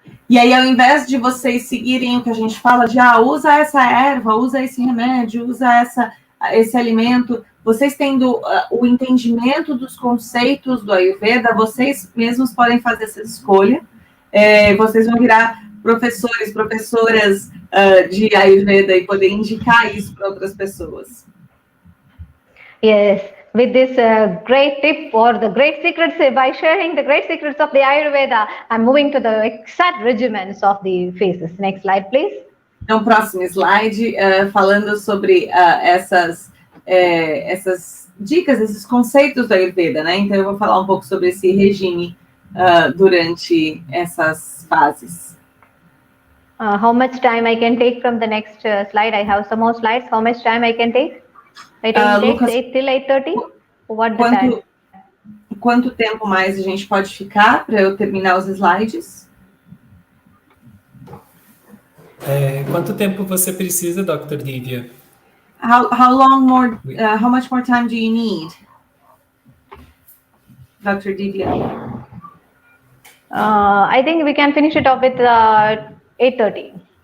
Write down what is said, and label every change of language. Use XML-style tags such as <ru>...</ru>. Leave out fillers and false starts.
<pt>E aí, ao invés de vocês seguirem o que a gente fala de usa essa erva, usa esse remédio, usa esse alimento, vocês tendo o entendimento dos conceitos do Ayurveda, vocês mesmos podem fazer essa escolha. Vocês vão virar professores, professoras de Ayurveda e poder indicar isso para outras pessoas.</pt> <en>Yes, with this great tip or the great secrets, by sharing the great secrets of the Ayurveda, I'm moving to the exact regimens of the phases. Next slide, please.</en> <pt>Então, próximo slide, falando sobre essas dicas, esses conceitos da Ayurveda, né? Então, eu vou falar um pouco sobre esse regime durante essas fases.</pt> <en>How much time I can take from the next slide? I have some more slides. How much time I can take? I can take Lucas, 8 till 8:30? What the time?</en> <pt>Quanto tempo mais a gente pode ficar para eu terminar os slides? Quanto tempo você precisa, Dr. Divya?</pt> <en>How long more? How much more time do you need, Dr. Divya? I think we can finish it off with 8:30.</en>